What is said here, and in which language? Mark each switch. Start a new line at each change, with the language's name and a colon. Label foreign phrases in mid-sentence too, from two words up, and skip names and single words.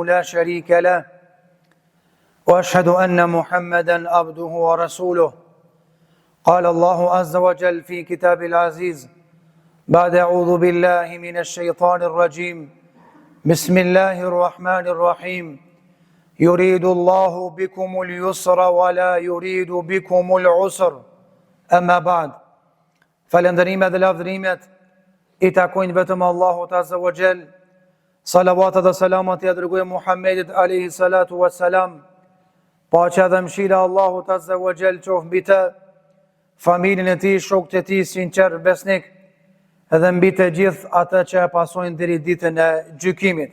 Arabic: لا شريك له وأشهد أن محمدا عبده ورسوله قال الله عز وجل في كتاب العزيز بعد أعوذ بالله من الشيطان الرجيم بسم الله الرحمن الرحيم يريد الله بكم اليسر ولا يريد بكم العسر أما بعد
Albanian: falënderimet dhe lavdërimet I takojnë vetëm Allahut Azza wa Jall. Salavatet dhe selamat I dërgoi Muhammedit
Arabic: عليه الصلاة والسلام.
Albanian: Paqja dhe mëshira Allahut
Arabic: عز وجل
Albanian: qoftë mbi të, familjen e tij, shokët e tij sinqer besnik, edhe mbi të gjithë ata që e pasojnë deri ditën e gjykimit.